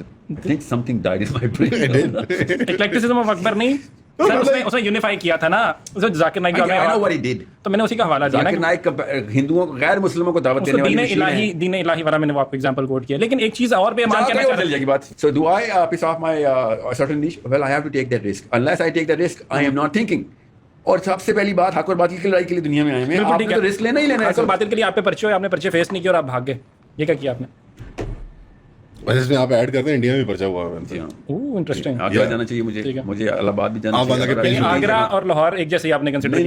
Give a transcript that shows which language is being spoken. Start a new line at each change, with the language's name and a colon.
English: I think something died in my brain.
Hindi: इक्लेक्टिसिज्म of Akbar नहीं sir, उसने unify किया था ना, उसने Zakir Naik
English: I know what he did.
Hindi: तो मैंने उसी का हवाला दिया ना। जाकिर नाइक हिंदुओं को गैर मुस्लिमों को दावत देने वाली दीन इलाही वाला मैंने वो आपको एग्जांपल कोट किया। लेकिन एक चीज और बेईमान कहना चाहता हूं। चल जाएगी बात।
English: So do I piss off my certain niche? Well, I have to take that risk. Unless I take that risk, I am not thinking.
Hindi: और सबसे पहली बात, हक और बातिल की लड़ाई के लिए दुनिया में आए हैं, आपने तो रिस्क लेना ही लेना है। हक और बातिल के लिए आप पे पर्चे हो, आपने पर्चे फेस नहीं किया और आप भाग गए, ये क्या किया आपने? वैसे इसमें आप ऐड करते हैं इंडिया में पर्चा हुआ है। जी हां, ओह इंटरेस्टिंग। आगरा जाना चाहिए मुझे इलाहाबाद भी जाना चाहिए। आगरा और लाहौर एक जैसे ही आपने कंसीडर किया?